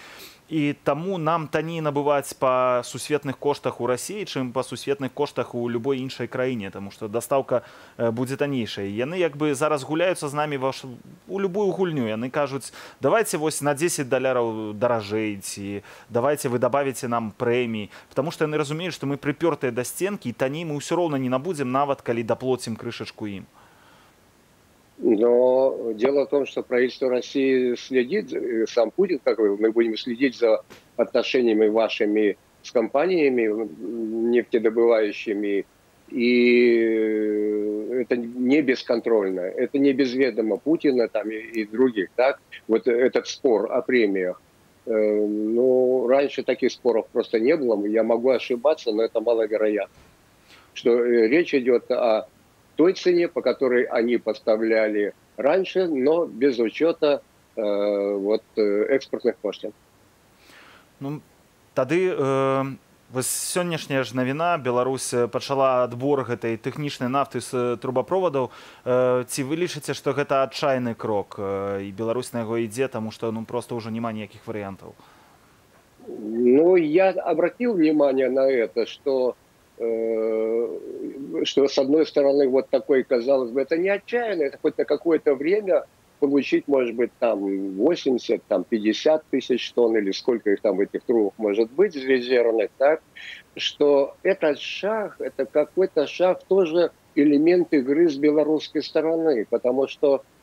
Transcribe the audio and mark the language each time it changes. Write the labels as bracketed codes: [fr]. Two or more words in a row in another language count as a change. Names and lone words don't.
[be] І таму нам танней набываць па сусветных коштах у Расіі, чым па сусветных коштах у любой іншай краіне, таму што дастаўка будзе таннейшай. Яны як бы зараз гуляюцца з намі у любую гульню. Яны кажуць, давайте вось на $10 даражэй, ці давайте вы добавіце нам прэміі. Потому што яны разумеюць, што мы прыпёртыя да сценкі, і танней мы ўсё роўна не набудзем, нават калі даплоцім крышачку ім. [ru] Но дело в том, что правительство России следит, сам Путин, как мы будем следить за отношениями вашими с компаниями нефтедобывающими, и это не бесконтрольно, это не без ведома Путина там, и других. Так? Вот этот спор о премиях. Ну, раньше таких споров просто не было, я могу ошибаться, но это маловероятно. Что речь идет о той цене, по которой они поставляли раньше, но без учета экспортных пошлин. [be] Ну, тады вось сённяшняя ж навіна, Беларусь пачала адбор гэтай тэхнічнай нафты з трубаправодаў. Ці вы лічыце, што гэта адчайны крок, і Беларусь на яго ідзе, таму што просто ўжо няма ніякіх варыянтаў? Ну, [ru] я обратил внимание на это, что с одной стороны вот такой, казалось бы, это не отчаянно, это хоть на какое-то время получить, может быть, там 80, там 50 тысяч тонн или сколько их там в этих трубах может быть резервных, так, что этот шаг, это какой-то шаг тоже элемент игры с белорусской стороны, потому что